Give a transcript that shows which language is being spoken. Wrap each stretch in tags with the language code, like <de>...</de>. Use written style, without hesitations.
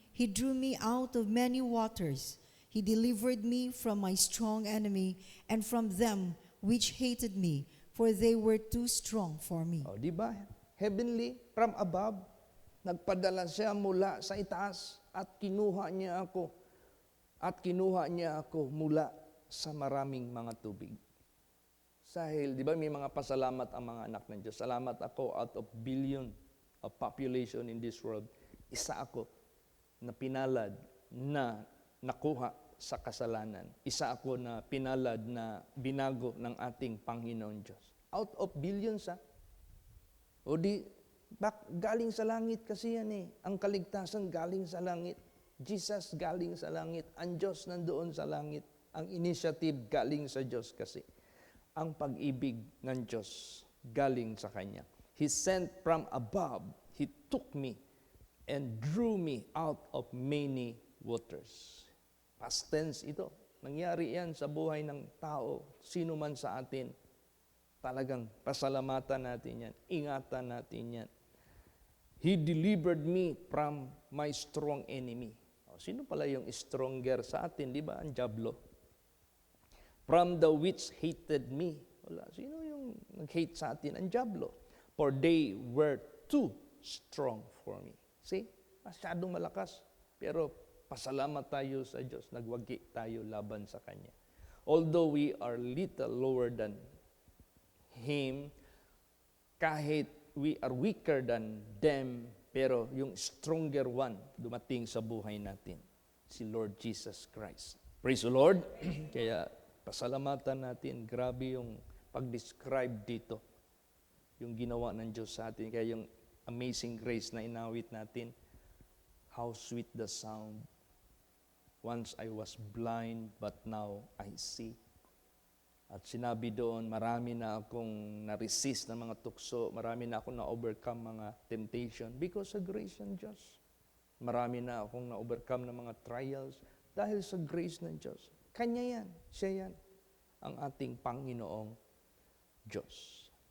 <en>He drew me out of many waters. He delivered me from my strong enemy and from them which hated me, for they were too strong for me.</en> <tl>Di ba?</tl> <en>Heavenly, from above.</en> <tl>Nagpadala siya mula sa itaas at kinuha niya ako. At kinuha niya ako mula sa maraming mga tubig. Dahil, di ba may mga pasalamat ang mga anak ng Diyos. Salamat ako</tl> <en>out of billion of population in this world.</en> <tl>Isa ako na pinalad na nakuha sa kasalanan. Isa ako na pinalad na binago ng ating Panginoon Diyos.</tl> <en>Out of billions,</en> <tl>O di, galing sa langit kasi yan eh. Ang kaligtasan galing sa langit. Jesus galing sa langit. Ang Diyos nandoon sa langit. Ang initiative galing sa Diyos kasi. Ang pag-ibig ng Diyos galing sa Kanya.</tl> <en>He sent from above. He took me and drew me out of many waters.</en> <tl>Past tense ito. Nangyari yan sa buhay ng tao. Sino man sa atin. Talagang pasalamatan natin yan. Ingatan natin yan.</tl> <en>He delivered me from my strong enemy.</en> <tl>Sino pala yung stronger sa atin? Di ba? Ang diablo.</tl> <en>From the which hated me.</en> <tl>Wala. Sino yung nag-hate sa atin? Ang diablo.</tl> <en>For they were too strong for me.</en> <tl>See? Masyadong malakas. Pero pasalamat tayo sa Diyos. Nagwagi tayo laban sa Kanya.</tl> <en>Although we are little lower than Him, kahit we are weaker than them, pero yung stronger one</en> <tl>dumating sa buhay natin,</tl> <en>si Lord Jesus Christ. Praise the Lord.</en> <tl>Kaya pasalamatan natin. Grabe yung pag-describe dito. Yung ginawa ng Diyos sa atin. Kaya yung amazing grace na inawit natin.</tl> <en>How sweet the sound. Once I was blind, but now I see.</en> <tl>At sinabi doon, marami na akong na-resist ng mga tukso, marami na akong na-overcome mga temptation because sa grace ng Diyos. Marami na akong na-overcome ng mga trials dahil sa grace ng Diyos. Kanya yan, siya yan, ang ating Panginoong Diyos.</tl>